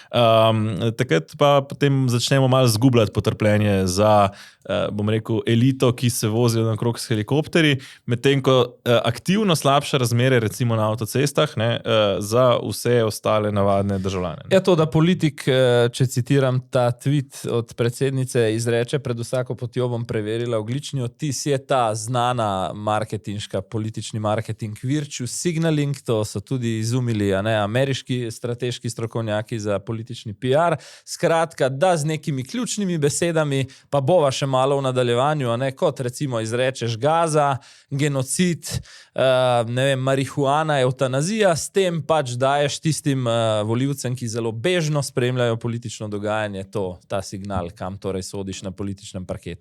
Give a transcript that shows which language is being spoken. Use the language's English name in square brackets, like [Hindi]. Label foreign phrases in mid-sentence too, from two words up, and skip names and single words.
[Slovenian] takrat pa potem začnemo malo zgubljati potrpljenje za, bom rekel, elito, ki se vozijo nakrog s helikopterji, medtem ko aktivno slabše razmere, recimo na avtocestah, ne, za vse ostale navadne državljane. Je to, da politik, če citiram ta tweet od predsednice, izreče pred vsako potjo bom preverila ogljični odtis, je ta znana marketinška, politični marketing [English] virtue signaling, [Slovenian] to so tudi izumili, ne, ameriški strateški strokovnjaki za politični PR. Skratka, da z nekimi ključnimi besedami, pa bova še malo v nadaljevanju, ne, kot recimo izrečeš Gaza, genocid, ne vem, marihuana, eutanazija, s tem pač daješ tistim volivcem, ki zelo bežno spremljajo politično dogajanje, ta signal, kam torej sodiš na političnem parketu.